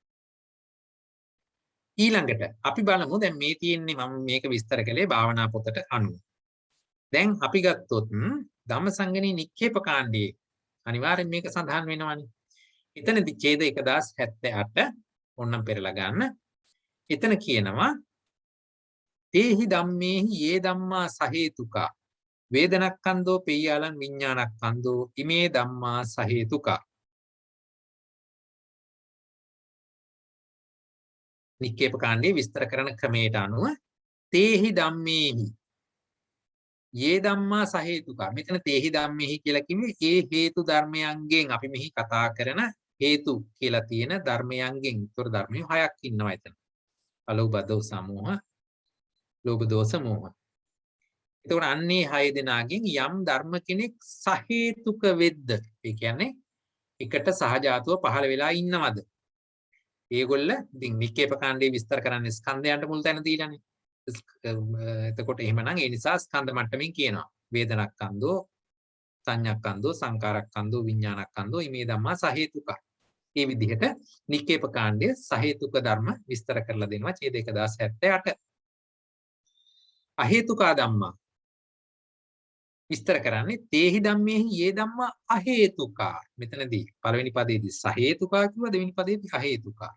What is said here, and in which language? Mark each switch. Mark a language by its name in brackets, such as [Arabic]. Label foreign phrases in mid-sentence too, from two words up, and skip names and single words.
[Sinhala] ඊළඟට අපි බලමු දැන් මේ තියෙන්නේ මම මේක විස්තර කළේ භාවනා පොතට අනුව. දැන් අපි ගත්තොත් ධම්මසංගණී නික්කේප කාණ්ඩයේ අනිවාර්යෙන් මේක සඳහන් වෙනවානේ. එතනදී ඡේද 1078 ඕන්නම් පෙරලා ගන්න. එතන කියනවා [Pali] තේහි ධම්මේහි යේ ධම්මා සහේතුකා වේදනක්ඛන්தோ පෙය්‍යාලං විඥානක්ඛන්தோ ඉමේ ධම්මා සහේතුකා. [Sinhala] නික්කේප කාණ්ඩයේ විස්තර කරන ක්‍රමයට අනුව [Pali] තේහි ධම්මේහි යේ ධම්මා සහේතුකා. [Sinhala] මෙතන [Pali] තේහි ධම්මේහි [Sinhala] කියලා කිව්වේ ඒ හේතු ධර්මයන්ගෙන් අපි මෙහි කතා කරන හේතු කියලා තියෙන ධර්මයන්ගෙන් උත්තර ධර්මයේ 6ක් ඉන්නවා එතන. අලෝභ දෝස සමෝහ, ලෝභ දෝස මෝහ. එතකොට අන්නේ 6 දෙනාගෙන් යම් ධර්ම කෙනෙක් සහේතුක වෙද්ද, ඒ කියන්නේ එකට සහජාතව පහළ වෙලා ඉන්නවද? ඒගොල්ල ඉතින් නික්කේප කාණ්ඩේ විස්තර කරන්නේ ස්කන්ධයන්ට මුල් තැන දීලානේ. එතකොට එහෙමනම් ඒ නිසා ස්කන්ධ මට්ටමින් කියනවා. [Pali] වේදනක්ඛන්‍தோ, සංඥාක්ඛන්‍தோ, සංකාරක්ඛන්‍தோ, විඥානක්ඛන්‍தோ මේ ධම්මා සහේතුකා. [Sinhala] මේ විදිහට නික්කේප කාණ්ඩයේ සහේතුක ධර්ම විස්තර කරලා දෙනවා ඡේද 1078. [Pali] අහේතුකා ධම්මා [Sinhala] විස්තර කරන්නේ [Pali] තේහි ධම්මේහි යේ ධම්මා අහේතුකා. [Sinhala] මෙතනදී පළවෙනි පදයේදී සහේතුකා කිව්වා, දෙවෙනි පදයේදී අහේතුකා.